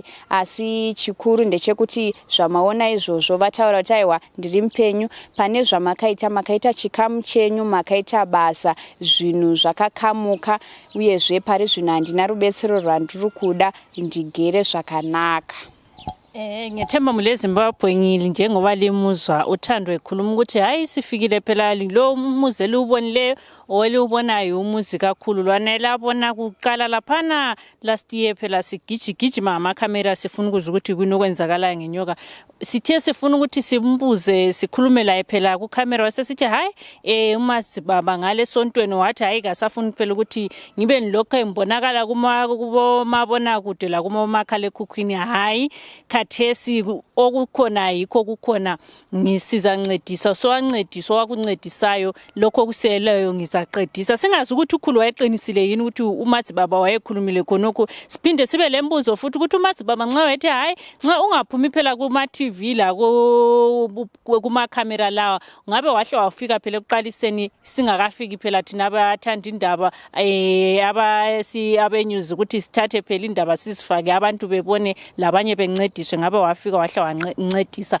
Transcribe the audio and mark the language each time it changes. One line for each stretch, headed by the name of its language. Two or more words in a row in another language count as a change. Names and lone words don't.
Shona: Asi chikuru ndechekuti zvamaona izvozvo vataura kuti aiwa ndiri mupenyu, pane zvamakaita chikamu chenyu, makaita basa, zvinhu zvakakamuka, uyezve pari zvino handina rubetsero rwandiri kuda, ndigere zvakanaka.
North Ndebele: Ngiyethemba mule Zimbabwe njengoba limuzwa uthando ekhuluma ukuthi hayi sifikile phela lo muzi eliubonileyo oliubonayo umuzi kakhulu lwana labona kuqala laphana
English: last year
North Ndebele: phela sigijigijima amakhamera sifuna ukuzwa ukuthi kunokwenzakala ngenyoka. Sithe sifuna ukuthi simbuze sikhulume la phela ku camera wasesithi hayi umazibaba ngale sontweni wathi hayi kasafuna phela ukuthi ngibe nilokho embonakala kumabona kude la kumakhala ekhukhwini. Hayi khathesi okukhona yikho kukhona ngisiza ncedisa so ancedisa wakuncedisayo lokho kuseleyo ngizaqedisa. Singazi ukuthi ukhulu wayeqinisile yini ukuthi umazibaba wayekhulumile khonoko. Siphinde sibe lembuzo futhi ukuthi umazibaba nxa wayethi hayi nxa ungaphumi phela kuma TV la kuma camera lawa ngabe wahle wafika phela ekuqaliseni singakafiki phela thina abathanda indaba abenews ukuthi sithathe phela indaba sisifake abantu bebone labanye bencediswe ngabe wafika wahle wancedisa.